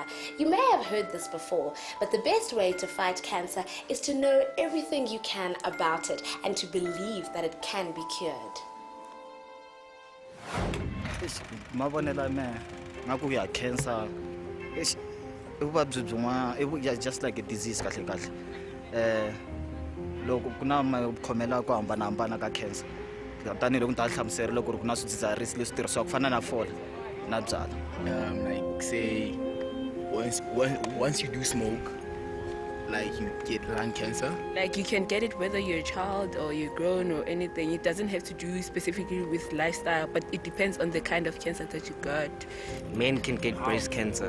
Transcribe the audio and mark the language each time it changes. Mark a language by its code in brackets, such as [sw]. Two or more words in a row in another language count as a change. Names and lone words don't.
[en] You may have heard this before, but the best way to fight cancer is to know everything you can about it and to believe that it can be cured. Cancer. It's just like a disease. [ts] Loko kuna makhomela ku hambanahambana ka cancer. Tanihiloko ta hlamuseri loko ku na swidzidziharisi leswi tirhisiwaka ku fana na fole na byala. [en] Like say once you do smoke, like you get lung cancer. Like you can get it whether you're a child or you're grown or anything. It doesn't have to do specifically with lifestyle, but it depends on the kind of cancer that you got. Men can get breast cancer.